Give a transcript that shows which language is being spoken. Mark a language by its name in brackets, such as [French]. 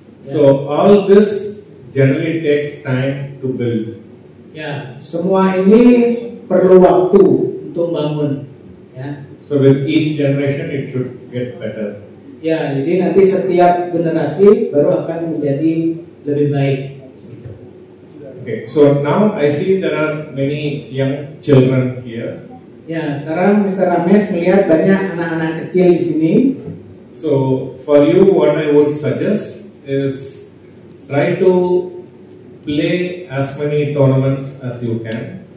[English] So all this generally takes time to build. [Indonesian] Semua ini perlu waktu untuk bangun. [English] So with each generation it should get better. [Indonesian] Ya, jadi nanti setiap generasi baru akan menjadi lebih baik. [English] Okay, so now I see there are many young children here. [Indonesian] Ya, sekarang Mr. Rames melihat banyak anak-anak kecil di sini. [English] So for you, what I would suggest is try to play as many tournaments as you can.